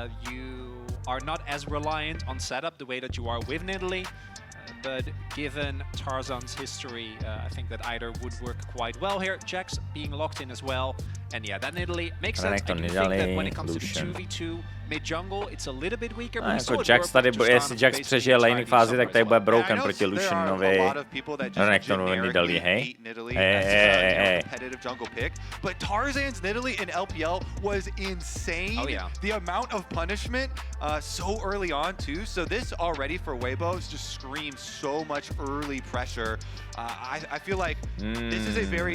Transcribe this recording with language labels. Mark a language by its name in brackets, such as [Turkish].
[English] You are not as reliant on setup the way that you are with Nidalee. But given Tarzan's history, I think that either would work quite well here. Jax being locked in as well. And yeah, that Nidalee makes sense. I do think that when it comes to the 2v2 mid-jungle, it's a little bit weaker. [Czech] Jako Jax tady, jestli Jax přežije laning fázi, tak tady bude broken proti Lucianovi. Renektonovi Nidalee, hej. Hey. [English] But Tarzan's Nidalee in LPL was insane. Oh yeah. The amount of punishment so early on too. So this already for Weibo just screams so much early pressure. I feel like this is a very